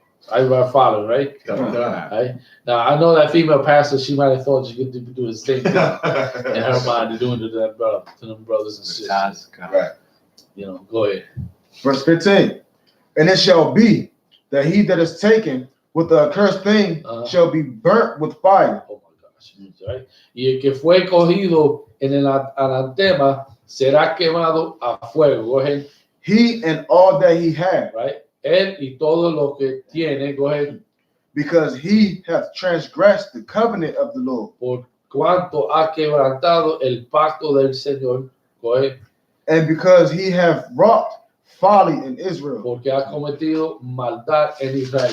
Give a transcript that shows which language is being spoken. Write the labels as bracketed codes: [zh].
[en] I follow, right? Right? Now, I know that female pastor, she might have thought she could do the same thing in her mind, doing to that brother, to them brothers and sisters. Right. You know, go ahead. Verse 15. And it shall be that he that is taken with the accursed thing shall be burnt with fire. Oh my gosh. Right? [es] Y el que fue cogido en el anatema será quemado a fuego. [en] Go ahead. He and all that he had. [es] Right? Él y todo lo que tiene. [en] Go ahead. Because he hath transgressed the covenant of the Lord. [es] Por cuanto ha quebrantado el pacto del Señor. [en] Go ahead. And because he hath wrought folly in Israel. [es] Porque ha cometido maldad en Israel.